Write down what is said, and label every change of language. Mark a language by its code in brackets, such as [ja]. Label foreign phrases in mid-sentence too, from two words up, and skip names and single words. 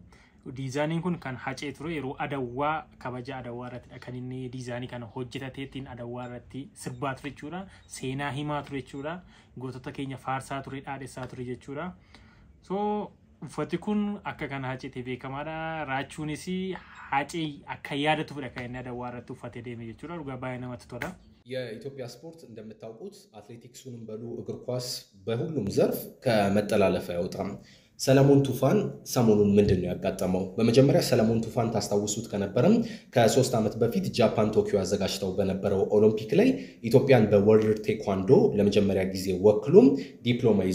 [om] Diizaaniin kun kan hacee ture yeroo adawwaa kabaja adawwaa irratti kan inni diizaanii kana hojjetateettiin adawwaa irratti sirbaa ture jechuudha. Seenaa himaa ture jechuudha. Gootota keenya faarsaa ture, dhaadhessaa ture jechuudha. So uffati kun akka kana haceetee beekamaadha. Raachuunis hacee akka yaadatuudha kan inni adawwaa irratti uffatee deeme jechuudha. Dhugaa baay'ee namatti tola. [am] የኢትዮጵያ ስፖርት እንደምታውቁት አትሌቲክሱንም በሉ እግር ኳስ በሁሉም ዘርፍ ከመጠላለፍ አይወጣም። ሰለሞን ቱፋን ሰሞኑን ምንድነው ያጋጠመው? በመጀመሪያ ሰለሞን ቱፋን ታስታውሱት ከነበረም ከ3 ዓመት በፊት ጃፓን ቶኪዮ አዘጋጅተው በነበረው ኦሎምፒክ ላይ ኢትዮጵያን በወርልድ ቴኳንዶ ለመጀመሪያ ጊዜ ወክሎም ዲፕሎማ ይዞ